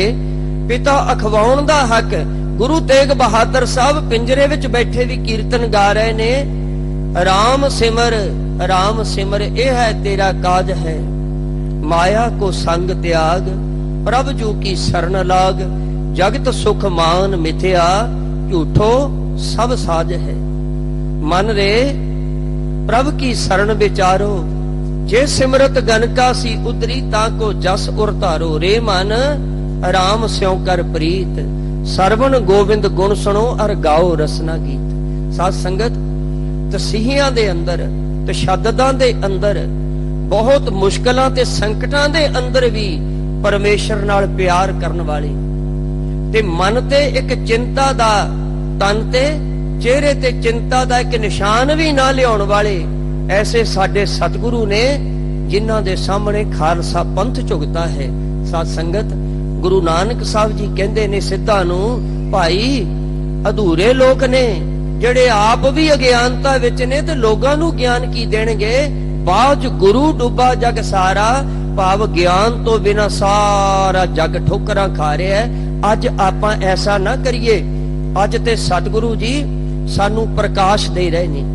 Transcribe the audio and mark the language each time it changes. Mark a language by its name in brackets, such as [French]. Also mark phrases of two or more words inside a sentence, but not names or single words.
[Punjabi] ਪਿਤਾ ਅਖਵਾਉਣ ਦਾ ਹੱਕ, ਗੁਰੂ ਤੇਗ ਬਹਾਦਰ ਸਾਹਿਬ ਪਿੰਜਰੇ ਵਿੱਚ ਬੈਠੇ ਵੀ ਕੀਰਤਨ ਗਾ ਰਹੇ ਨੇ, ਰਾਮ ਸਿਮਰ ਰਾਮ ਸਿਮਰ ਇਹ ਹੈ ਤੇਰਾ ਕਾਜ ਹੈ, ਮਾਇਆ ਕੋ ਸੰਗ ਤਿਆਗ ਪ੍ਰਭ ਜੂ ਕੀ ਸ਼ਰਨ ਲਾਗ, ਜਗਤ ਸੁਖ ਮਾਨ ਮਿਥਿਆ ਝੂਠੋ ਸਭ ਸਾਜ ਹੈ। ਮਨ ਰੇ ਪ੍ਰਭ ਕੀ ਸ਼ਰਣ ਵਿਚਾਰੋ, ਜੇ ਸਿਮਰਤ ਗਨ ਕਾ ਸੀ ਉਤਰੀ ਤਾਕੋ ਜਸ ਉਰ ਧਾਰੋ, ਰੇ ਮਨ ਰਾਮ ਸਿਉਂ ਕਰ ਪ੍ਰੀਤ, ਸਰਵਣ ਗੋਬਿੰਦ ਗੁਣ ਸੁਨੋ ਅਰ ਗਾਓ ਰਸਨਾ ਗੀਤ। ਸਾਧ ਸੰਗਤ, ਤਸੀਹਿਆਂ ਦੇ ਅੰਦਰ, ਤਸ਼ੱਦਦਾਂ ਦੇ ਅੰਦਰ, ਬਹੁਤ ਮੁਸ਼ਕਿਲਾਂ ਤੇ ਸੰਕਟਾਂ ਦੇ ਅੰਦਰ ਵੀ ਪਰਮੇਸ਼ਰ ਨਾਲ ਪਿਆਰ ਕਰਨ ਵਾਲੇ, ਤੇ ਮਨ ਤੇ ਇੱਕ ਚਿੰਤਾ ਦਾ, ਤਨ ਤੇ ਚਿਹਰੇ ਤੇ ਚਿੰਤਾ ਦਾ ਇੱਕ ਨਿਸ਼ਾਨ ਵੀ ਨਾ ਲਿਆਉਣ ਵਾਲੇ ਐਸੇ ਸਾਡੇ ਸਤਿਗੁਰੂ ਨੇ, ਜਿਨ੍ਹਾਂ ਦੇ ਸਾਹਮਣੇ ਖ਼ਾਲਸਾ ਪੰਥ ਝੁਕਤਾ ਹੈ। ਸਾਧ ਸੰਗਤ, ਗੁਰੂ ਨਾਨਕ ਸਾਹਬ ਜੀ ਕਹਿੰਦੇ ਨੇ ਸਿੱਧਾਂ ਨੂੰ, ਭਾਈ ਅਧੂਰੇ ਲੋਕ ਨੇ ਜਿਹੜੇ ਆਪ ਵੀ ਅਗਿਆਨਤਾ ਵਿੱਚ ਨੇ ਤੇ ਲੋਕਾਂ ਨੂੰ ਗਿਆਨ ਕੀ ਦੇਣਗੇ। ਬਾਝ ਗੁਰੂ ਡੁੱਬਾ ਜਗ ਸਾਰਾ, ਭਾਵ ਗਿਆਨ ਤੋਂ ਬਿਨਾ ਸਾਰਾ ਜਗ ਠੋਕਰਾਂ ਖਾ ਰਿਹਾ ਹੈ। ਅੱਜ ਆਪਾਂ ਐਸਾ ਨਾ ਕਰੀਏ। ਅੱਜ ਤੇ ਸਤਿਗੁਰੂ ਜੀ ਸਾਨੂੰ ਪ੍ਰਕਾਸ਼ ਦੇ ਰਹੇ ਨੇ।